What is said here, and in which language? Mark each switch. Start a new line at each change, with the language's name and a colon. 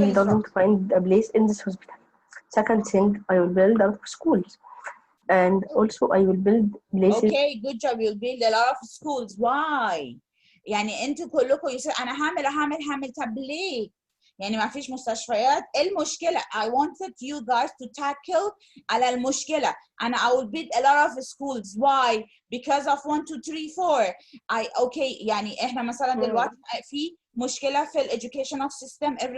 English: He doesn't find a place in this hospital. Second thing, I will build a lot of schools and also I will build places. Okay, good job. You'll build a lot of schools. Why?
Arabic: يعني انتوا كلكم يصير انا هعمل طب ليه؟ يعني ما فيش مستشفيات. المشكلة
English: I wanted you guys to tackle
Arabic: على المشكلة. أنا
English: I will build a lot of schools. Why? Because of 1 2 3 4.
Arabic: Okay يعني إحنا مثلا دلوقتي في مشكلة في
English: educational system.